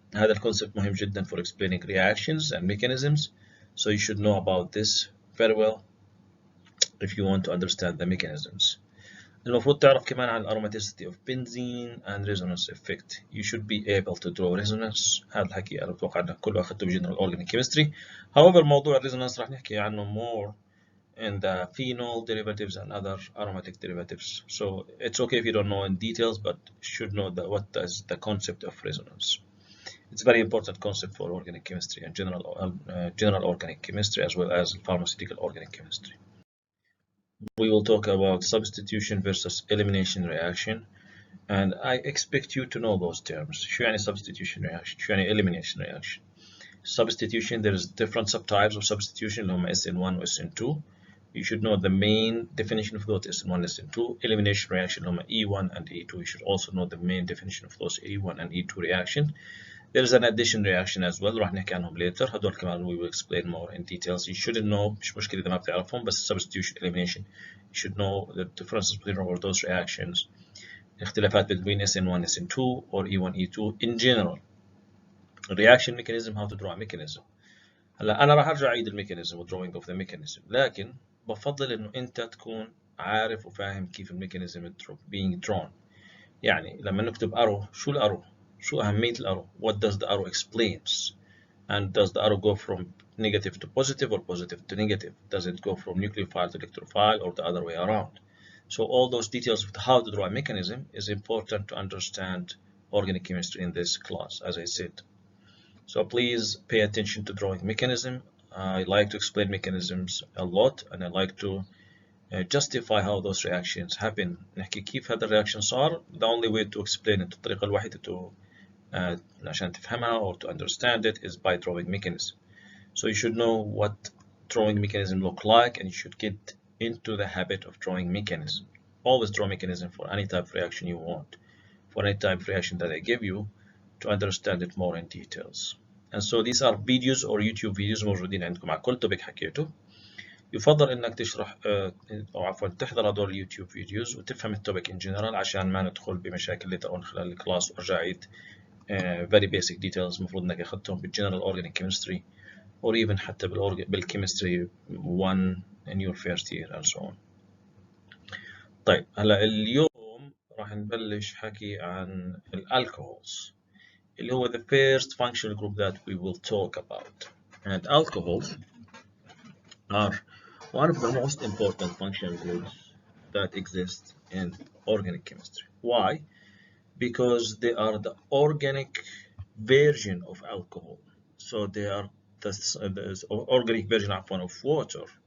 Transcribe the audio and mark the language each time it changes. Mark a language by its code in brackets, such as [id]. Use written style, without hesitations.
[ar] هذا الconcept مهم جدا [en] for explaining reactions and mechanisms. So you should know about this very well if you want to understand the mechanisms. [ar] المفروض تعرف كمان عن [en] aromaticity of benzene and resonance effect. You should be able to draw resonance. [ar] هذا الحكي أنا بتوقع أنك كله أخذته بجنرال [en] organic chemistry. However [ar] موضوع الريزونانس راح نحكي عنه [en] more in the phenol derivatives and other aromatic derivatives. So it's okay if you don't know in details, but should know that what is the concept of resonance. It's a very important concept for organic chemistry and general organic chemistry as well as pharmaceutical organic chemistry. We will talk about substitution versus elimination reaction, and I expect you to know those terms. [ar] شو يعني [en] substitution reaction؟ شو يعني elimination reaction؟ Substitution, there is different subtypes of substitution [ar] اللي هم [en] SN1 و SN2. You should know the main definition of those SN1 and SN2. Elimination reaction [ar] اللي هم [en] E1 and E2. You should also know the main definition of those E1 and E2 reaction. There is an addition reaction as well. [ar] راح نحكي عنهم [en] later. [ar] هدول كمان [en] we will explain more in details. You shouldn't know [ar] مش مشكلة إذا ما بتعرفهم بس [en] substitution elimination. You should know the differences between all those reactions. [ar] اختلافات [en] between SN1 SN2 or E1 E2 in general. Reaction mechanism, how to draw a mechanism. [ar] هلا أنا راح أرجع أعيد الميكانيزم [en] drawing of the mechanism، [ar] لكن بفضل إنه أنت تكون عارف وفاهم كيف الميكانيزم [en] being drawn. [ar] يعني لما نكتب arrow، شو الارو؟ شو أهمية الارو؟ [en] What does the arrow explains? And does the arrow go from negative to positive or positive to negative? Does it go from nucleophile to electrophile or the other way around? So all those details of how to draw a mechanism is important to understand organic chemistry in this class, as I said. So please pay attention to drawing mechanism. I like to explain mechanisms a lot, and I like to justify how those reactions happen. [ar] نحكي كيف هذا الرياكشن صار. [en] The only way to explain it, [ar] الطريقة الوحيدة عشان تفهمها [en] or to understand it is by drawing mechanism. So you should know what drawing mechanism look like, and you should get into the habit of drawing mechanism. Always draw mechanism for any type of reaction you want, for any type of reaction that I give you, to understand it more in details. And so these are videos or YouTube videos [ar] موجودين عندكم على كل توبيك حكيته. يفضل انك تشرح او عفوا تحضر هذول اليوتيوب فيديوز وتفهم التوبيك [en] in general [ar] عشان ما ندخل بمشاكل [en] later on [ar] خلال الكلاس وارجع اعيد [en] very basic details [ar] المفروض انك اخذتهم بالجنرال [en] organic chemistry or even [ar] حتى بالchemistry 1 [en] in your first year and so on. [ar] طيب هلا اليوم راح نبلش حكي عن الالكوهولز اللي هو [en] the first functional group that we will talk about. And alcohols are one of the most important functional groups that exist in organic chemistry. Why? Because they are the organic version of alcohol. So they are the organic version of water.